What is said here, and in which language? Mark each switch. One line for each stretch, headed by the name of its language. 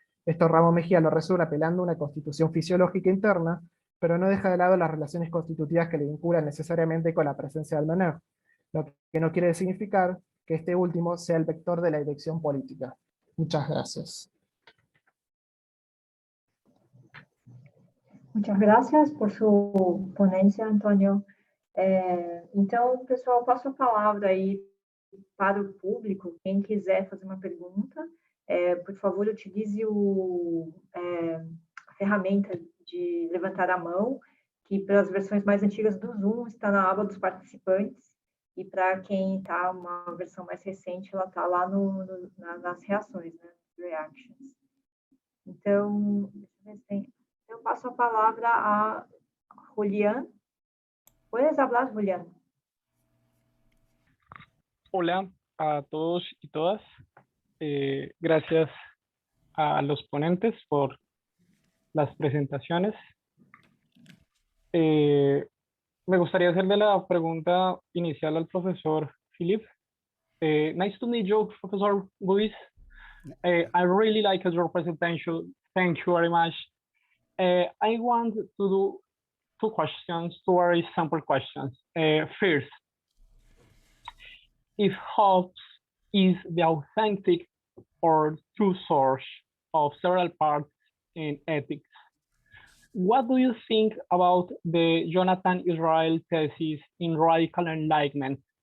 Spanish: Esto Ramos Mejía lo resuelve apelando a una constitución fisiológica interna, pero no deja de lado las relaciones constitutivas que le vinculan necesariamente con la presencia del menor, lo que no quiere significar que este último sea el vector de la dirección política. Muchas gracias. Muchas gracias
Portuguese: por sua ponência, Antônio. Então, pessoal, passo a palavra aí para o público. Quem quiser fazer uma pergunta, por favor, utilize a ferramenta de levantar a mão, que pelas versões mais antigas do Zoom está na aba dos participantes, e para quem está uma versão mais recente, ela está lá nas reações, né, reactions. Então, deixa eu ver se tem...
Spanish: Eu paso a palabra a Julián. ¿Puedes hablar, Julián? Hola a todos y todas. Gracias a los ponentes por las presentaciones. Me gustaría hacerle la pregunta inicial al profesor Philip.
English: Nice to meet you, Professor Luis. I really like your presentation. Thank you very much. I want to do two questions, two very simple questions. First, if Hobbes is the authentic or true source of several parts in ethics, what do you think about the Jonathan Israel thesis in radical enlightenment?